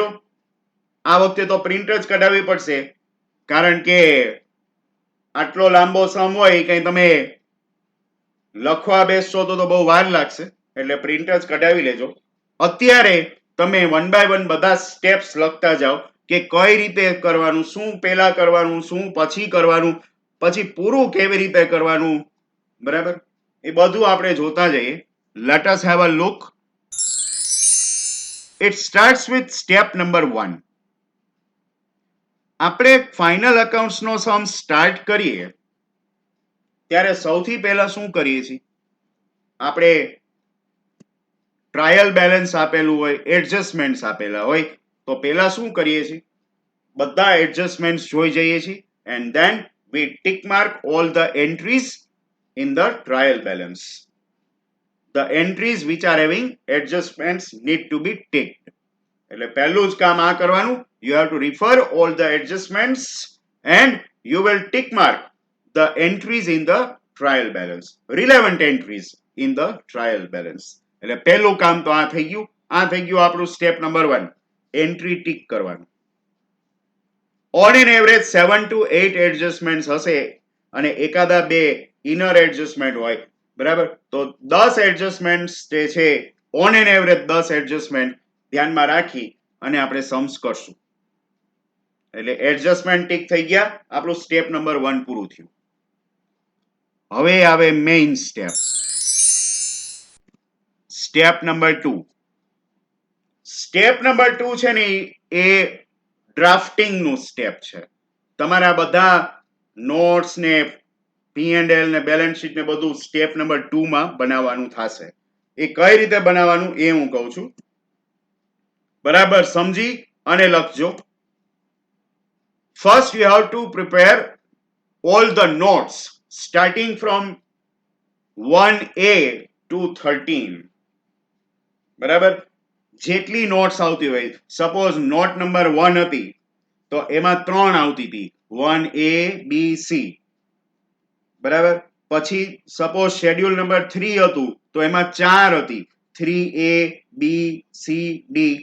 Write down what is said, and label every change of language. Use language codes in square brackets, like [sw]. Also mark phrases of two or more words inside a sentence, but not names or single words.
[gu] આ વખતે તો પ્રિન્ટ જ કઢાવવી પડશે કારણ કે આટલો લાંબો સમ હોય કંઈ તમે લખવા બેસશો તો બહુ વાર લાગશે એટલે પ્રિન્ટ જ કઢાવી લેજો. અત્યારે તમે 1 by 1 બધા સ્ટેપ્સ લખતા જાઓ કે કઈ રીતે કરવાનું, શું પહેલા કરવાનું, શું પછી કરવાનું, પછી પૂરું કેવી રીતે કરવાનું. બરાબર? એ બધું આપણે જોતા જઈએ. [en] Let us have a look. It starts with step number 1. [gu] આપણે [en] final accounts [gu] નો સમ સ્ટાર્ટ કરીએ ત્યારે સૌથી પહેલા શું કરીએ છીએ? આપણે [en] trial balance [gu] આપેલું હોય, એડજસ્ટમેન્ટ્સ આપેલા હોય તો પહેલા શું કરીએ છીએ? બધા એડજસ્ટમેન્ટ્સ જોઈ જઈએ છીએ [en] and then we tick mark all the entries in the trial balance. The entries which are having adjustments need to be ticked. [gu] એટલે પહેલું જ કામ આ કરવાનું. [en] You have to refer all the adjustments and you will tick mark the entries in the trial balance, relevant entries in the trial balance. [gu] એટલે પહેલું કામ તો આ થઈ ગયું. આ થઈ ગયું આપણું [en] step number 1, entry tick [gu] કરવાનું. [en] On an average 7 to 8 adjustments [gu] હશે અને એકાદા બે [en] inner adjustment [gu] હોય. બરાબર? તો 10 એડજસ્ટમેન્ટ્સ જે છે [en] on an average [gu] 10 એડજસ્ટમેન્ટ ધ્યાનમાં રાખી અને આપણે સમ્સ કરશું. એટલે એડજસ્ટમેન્ટ ટિક થઈ ગયા, આપણું [en] step number 1 [gu] પૂરું થયું. હવે આવે [en] main step, step number 2. step number 2 [gu] છે ને એ ડ્રાફ્ટિંગ નું સ્ટેપ છે. તમારા બધા નોટ્સ ને P&L ને [en] balance sheet [gu] ને બધું [en] step number 2 [gu] માં બનાવવાનું થશે. એ કઈ રીતે બનાવવાનું એ હું કહું છું. બરાબર સમજી અને લખજો. [en] First you have to prepare all the notes starting from 1A to 13. [gu] બરાબર? જેટલી નોટ્સ આવતી હોય, સપોઝ [en] note number 1 [gu] હતી તો એમાં 3 આવતી હતી, 1A B C. બરાબર? પછી સપોઝ [en] schedule number 3 [gu] હતું તો એમાં 4 હતી, 3A B C D.